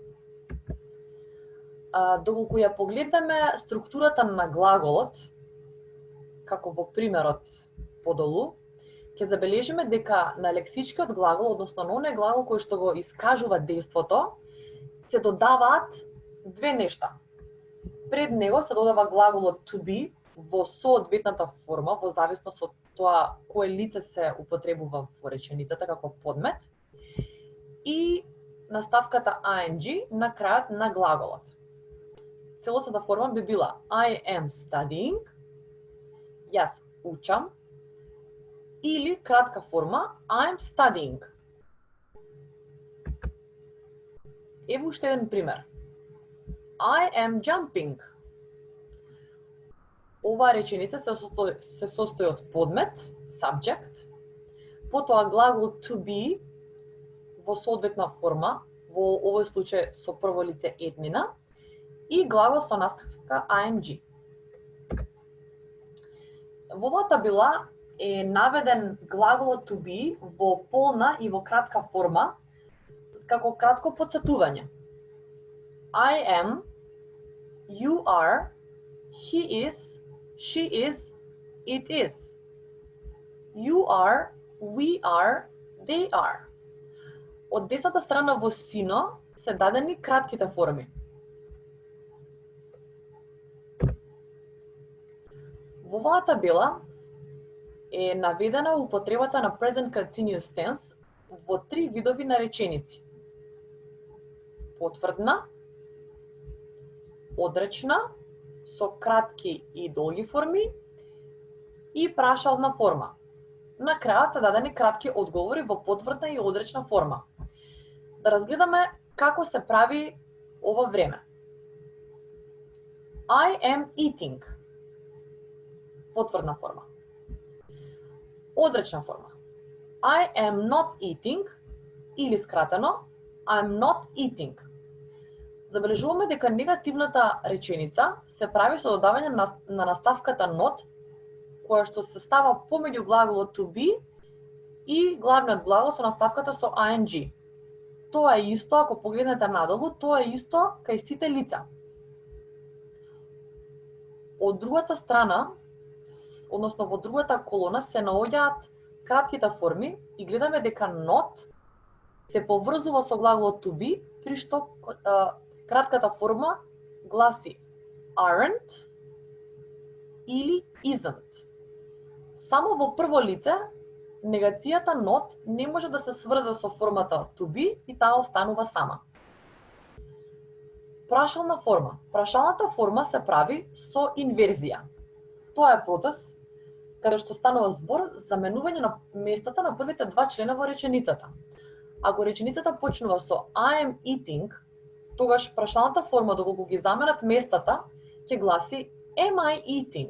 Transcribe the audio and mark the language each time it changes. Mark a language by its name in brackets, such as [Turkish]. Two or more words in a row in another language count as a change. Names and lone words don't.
[Macedonian] Доколку ја погледнеме структурата на глаголот, како во примерот подолу, ќе забележиме дека на лексичкиот глагол, односно на оној глагол кој што го искажува действото, се додаваат две нешта. Пред него се додава глаголот [English] to be [Macedonian] во соодветната форма, во зависност од тоа кое лице се употребува во реченицата како подмет, и наставката ing на крајот на глаголот. Целосната форма би била [English] I am studying, [Macedonian] јас учам, или кратка форма [English] I'm studying. [Macedonian] Ево уште еден пример. [English] I am jumping. [Macedonian] Оваа реченица се состои од подмет, subject, потоа глагол [English] to be [Macedonian] во соодветна форма, во овој случај со прво лице еднина, и глагол со наставка ing. Во оваа табела е наведен глаголот [English] to be [Macedonian] во полна и во кратка форма, како кратко потсетување. [English] I am, you are, he is, she is, it is. You are, we are, they are. [Macedonian] Од десната страна во сино се дадени кратките форми. Во оваа табела е наведена употребата на [English] present continuous tense [Macedonian] во три видови на реченици. Потврдна, одречна, со кратки и долги форми, и прашална форма. На крајот се дадени кратки одговори во потврдна и одречна форма. Да разгледаме како се прави ова време. [English] I am eating. [Macedonian] Потврдна форма. Одречна форма. [English] I am not eating, [Macedonian] или скратено [English] I'm not eating. [Macedonian] Забележуваме дека негативната реченица се прави со додавање на наставката not, која што се става помеѓу глаголот [English] to be [Macedonian] и главниот глагол со наставката со ing. Тоа е исто, ако погледнете надолу, тоа е исто кај сите лица. Од другата страна, односно во другата колона, се наоѓаат кратките форми и гледаме дека not се поврзува со глаголот [English] to be, [Macedonian] при што кратката форма гласи aren't или isn't. Само во прво лице негацијата not не може да се сврза со формата [English] to be [Macedonian] и таа останува сама. Прашална форма. Прашалната форма се прави со инверзија. Тоа е процес каде што станува збор за менување на местата на првите два члена во реченицата. Ако реченицата почнува со [English] I am eating, [Macedonian] тогаш прашалната форма, доколку ги заменат местата, ќе гласи [English] Am I eating?